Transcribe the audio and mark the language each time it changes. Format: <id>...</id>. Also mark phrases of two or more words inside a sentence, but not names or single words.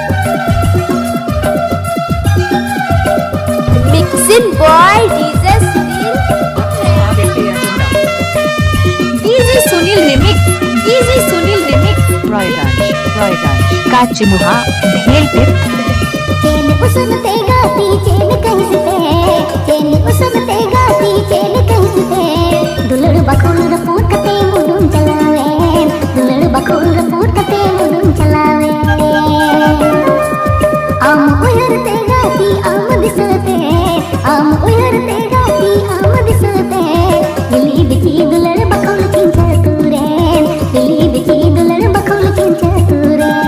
<en>Mixing by DJ Sunil remix.</en> <sat>रॉयगंज काचमुहा भेलपुर। चैन उसमते गाती चैन कहते, चैन उसमते गाती चैन कहते। दुलड़ बखोल रपूट कते मुडुम चलावे, दुलड़ बखोल रपूट कते मुडुम चलावे। आम उयरते गाती आम दिसते, आम उयरते गाती आम दिसते। दिली बिची दुलड़ बखोल चिंचा तूरे, दिली बिची दुलड़ बखोल चिंचा तूरे।</sat>